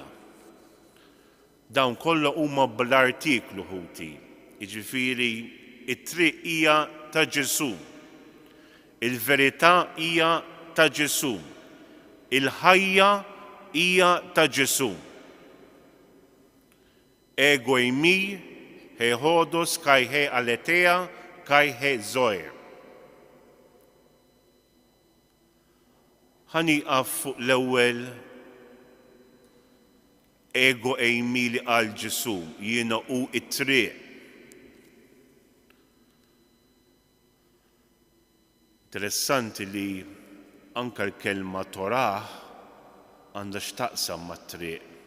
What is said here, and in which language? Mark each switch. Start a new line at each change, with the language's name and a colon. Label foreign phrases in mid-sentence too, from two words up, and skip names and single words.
Maltese: Dawn kollha huma bl-artiklu ħuti, jiġifieri it-triq hija ta' Ġesu, il-verità hija ta' Ġesu, il-ħajja hija ta' Ġesu.
Greek: Ἐγώ εἰμι ἡ ὁδὸς καὶ ἡ ἀλήθεια καὶ ἡ ζωή.
Maltese: Ħaniqaf fuq l-ewwel
Greek: ἐγώ εἰμι
Maltese: li qal Ġesu, jiena hu it-triq. Interessanti li anke l-kelma Torah għandha x'taqsam mat-triq.